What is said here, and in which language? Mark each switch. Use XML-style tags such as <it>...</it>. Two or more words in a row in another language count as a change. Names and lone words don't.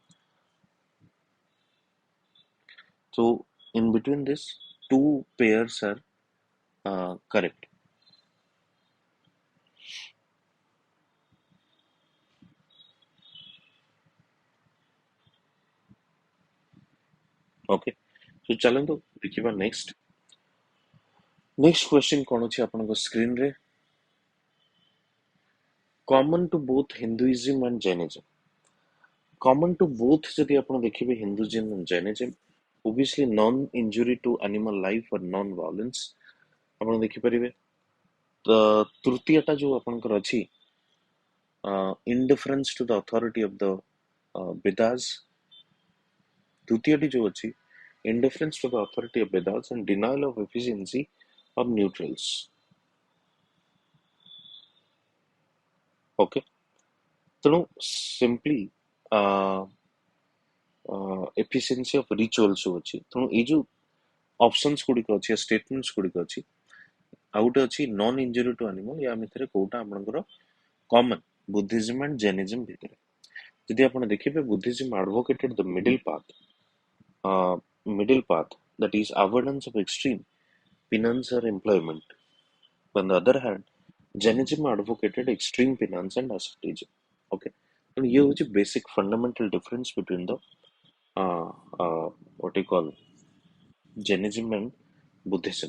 <en>So, in between this, 2 pairs are correct. Okay. So,</en> <or>ଚାଲନ୍ତୁ ଦେଖିବା</or> <en>next. Next question</en> <or>କ'ଣ ଅଛି ଆପଣଙ୍କ screen ରେ?</or> <en>Common to both Hinduism and Jainism. Common to both</en> <or>ଯଦି ଆପଣ ଦେଖିବେ</or> <en>Hinduism and Jainism, obviously non-injury to animal life or non-violence.</en> <or>ଆପଣ ଦେଖିପାରିବେ ତ ତୃତୀୟଟା ଯୋଉ ଆପଣଙ୍କର ଅଛି</or> <en>indifference to the authority of the Vedas.</en> <or>ତୃତୀୟଟି ଯୋଉ ଅଛି</or> <en>indifference to the authority of Vedas and denial of efficiency of neutrals. Okay. ତେଣୁ simply efficiency of rituals ଅଛି.</en> <or>ତେଣୁ ଏଇ ଯୋଉ options ଗୁଡ଼ିକ ଅଛି, statements ଗୁଡ଼ିକ ଅଛି, ଆଉ ଗୋଟେ ଅଛି</or> <en>non injury to animal,</en> <or>ୟା ଭିତରେ କୋଉଟା ଆପଣଙ୍କର</or> <en>common Buddhism and Jainism</en> <or>ଭିତରେ. ଯଦି ଆପଣ ଦେଖିବେ</or> <en>Buddhism advocated the middle path, that is avoidance of extreme penance or employment. On the other hand, Jainism advocated extreme penance and asceticism. Okay, and here is a basic fundamental difference between the what you call Jainism and Buddhism.</en>